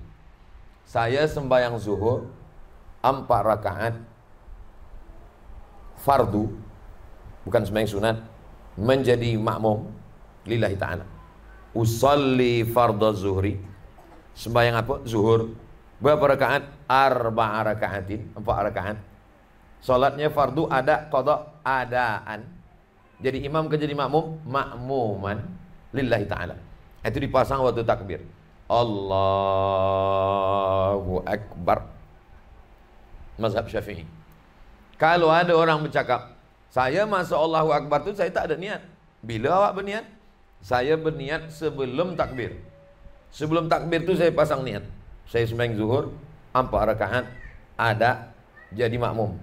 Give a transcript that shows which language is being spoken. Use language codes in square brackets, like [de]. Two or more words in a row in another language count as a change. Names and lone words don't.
[ms] Saya sembahyang zuhur 4 rakaat fardu, bukan sembahyang sunat, menjadi makmum [ar] lillahi ta'ala. Usalli fardhu zuhri, [ms] sembahyang apa? Zuhur. Berapa rakaat? 4 rakaatin, 4 rakaat. Salatnya fardu, ada, [ar] qada, adaan. [ms] Jadi imam ke jadi makmum? [ar] Makmuman lillahi ta'ala. [ms] Itu dipasang waktu takbir. [ar] Allahu Akbar. [ms] Mazhab Syafi'i. Kalau ada orang bercakap, saya masa Allahu Akbar tu saya tak ada niat. Bila awak berniat? Saya berniat sebelum takbir. Sebelum takbir tu saya pasang niat. Saya sembahyang zuhur 4 rakaat, ada, jadi makmum.